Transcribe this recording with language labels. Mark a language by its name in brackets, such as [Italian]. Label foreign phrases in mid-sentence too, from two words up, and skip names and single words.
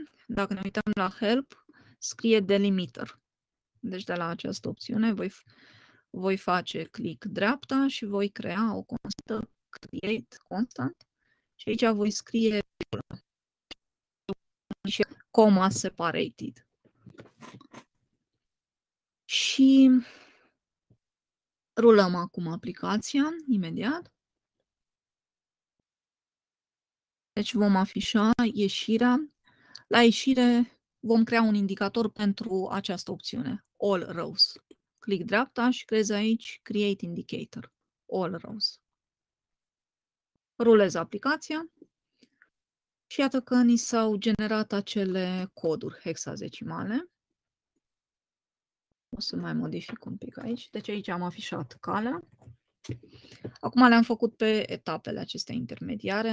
[Romanian] Dacă ne uităm la help, scrie delimiter. Deci de la această opțiune voi face click dreapta și voi crea o constantă, [English] create constant, [Romanian] și aici voi scrie și [English] comma separated. [Romanian] Și rulăm acum aplicația imediat. Deci vom afișa ieșirea. La ieșire vom crea un indicator pentru această opțiune, [English] all rows. [Romanian] Click dreapta și creez aici [English] create indicator, all rows. [Romanian] Rulez aplicația și iată că ni s-au generat acele coduri hexadecimale. O să mai modific un pic aici. Deci aici am afișat calea. Acum le-am făcut pe etapele acestea intermediare.